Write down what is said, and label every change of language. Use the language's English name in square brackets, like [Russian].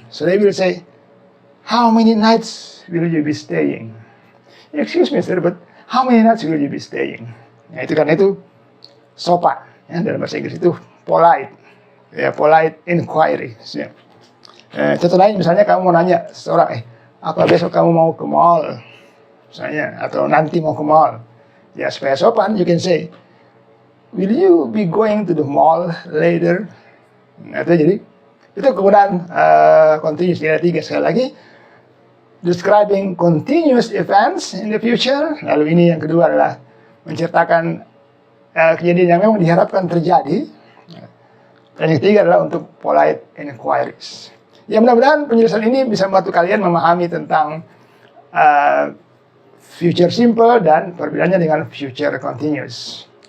[English] So they will say, how many nights will you be staying? Excuse me sir, but how many nights will you be staying? [Indonesian] Nah itu karena itu sopan ya, dalam bahasa Inggris itu polite, ya polite inquiry. Ya. Contoh lain misalnya kamu mau nanya seseorang, apa besok kamu mau ke mall? Misalnya, atau nanti mau ke mall. Ya supaya sopan, [English] you can say, will you be going to the mall later? [Indonesian] Nah, itu kegunaan continuous. Ada 3 sekali lagi. [English] Describing continuous events in the future. [Indonesian] Lalu ini yang kedua adalah menceritakan kejadian yang memang diharapkan terjadi. Dan yang ketiga adalah untuk polite inquiries. Ya mudah-mudahan penjelasan ini bisa membantu kalian memahami tentang future simple dan perbedaannya dengan future continuous.